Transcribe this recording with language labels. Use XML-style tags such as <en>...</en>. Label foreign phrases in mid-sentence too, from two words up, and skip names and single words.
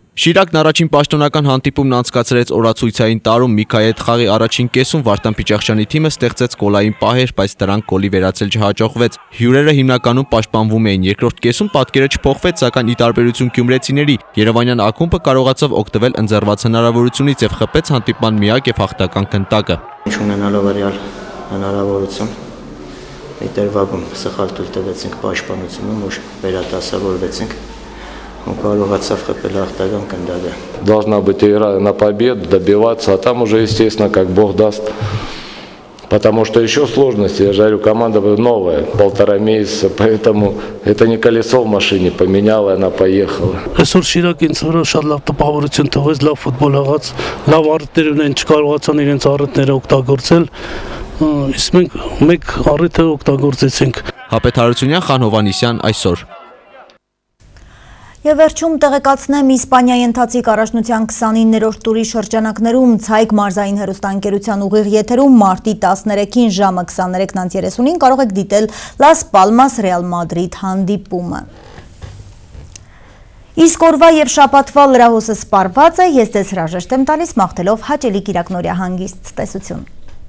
<hy>Շիրակն առաջին պաշտոնական հանդիպումն անցկացրեց օրացույցային տարում Միկայի հետ խաղի առաջին կեսում Վարդան Պիճախշյանի թիմը ստեղծեց գոլային պահեր, բայց դրանք գոլի վերածել չհաջողվեց։ Հյուրերը հիմնականում պաշտպանվում էին, երկրորդ կեսում պատկերը չփոխվեց, սակայն ի տարբերություն գյումրեցիների Երևանյան ակումբը կարողացավ օգտվել ընձեռված հնարավորությունից եւ խփեց հանդիպման միակ եւ հաղթական գնդակը։ Ունենալով ռեալ հնարավորություն Միտերվագում սխալ թույլ տվեցինք պաշտպանությունում, որ վերադասավորվեցինք, ու կարողացավ խփել հաղթական գնդակը։</hy> <ru>Должна быть игра на победу, добиваться, а там уже, естественно, как Бог даст. Потому что еще сложности, я же говорю, команда новая, 1,5 месяца, поэтому это не колесо в машине, поменяла, она поехала.</ru> <hy>Այսօր Շիրակին շատ լավ տպավորություն տվեց, լավ ֆուտբոլ աղաց, լավ առիթներ ունեն, չկարողացան իրենց առիթները օգտագործել, իսկ մենք մեկ առիթը օգտագործեցինք։ Հապետ Հարությունյան, Խան Հովանիսյան, այսօր։ Եվ վերջում տեղեկացնեմ Իսպանիայի ընթացիկ առաջնության 29-րդ տուրի շրջանակներում ցայք մարզային հեռուստաընկերության ուղիղ եթերում մարտի 13-ին ժամը 23:30-ին կարող եք դիտել Լաս Պալմաս Ռեալ Մադրիդ հանդիպումը։ Իսկ օրվա եւ շաբաթվա լրահոսը սպառված է, ես ձեզ հրաժեշտ եմ տալիս մաղթելով հաճելի կիրակնօրյա հանգիստ տեսություն։</hy>